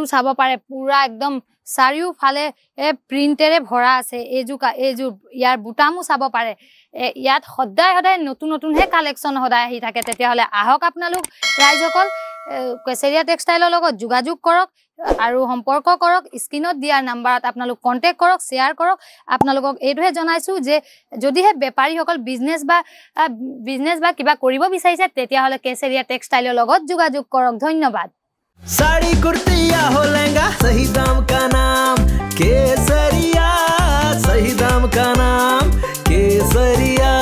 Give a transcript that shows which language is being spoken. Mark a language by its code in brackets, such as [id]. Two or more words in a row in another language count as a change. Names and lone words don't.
[as] চাব পাৰে পুৰা একদম চাৰিও ফালে প্ৰিন্টেৰে ভৰা আছে এজু ইয়াৰ বুটামো চাব পাৰে ইয়াত সদায় নতুন হে কালেকশন সদায় আহি থাকে তেতিয়া হলে আহক আপোনালোক ৰাইজসকল কেসৰিয়া টেক্সটাইলৰ লগত যোগাযোগ কৰক আৰু সম্পৰ্ক কৰক স্ক্ৰিনত দিয়া নম্বৰত আপোনালোক কন্টাক্ট কৰক শেয়াৰ কৰক আপোনালোকক এইটোহে জনাইছো যে যদিহে বেপাৰীসকল বিজনেস বা কিবা কৰিব বিচাৰিছে তেতিয়া হলে কেসৰিয়া টেক্সটাইলৰ লগত যোগাযোগ কৰক ধন্যবাদ [hi] साड़ी कुर्ती या हो लहंगा सही दाम का नाम केसरिया सही दाम का नाम केसरिया।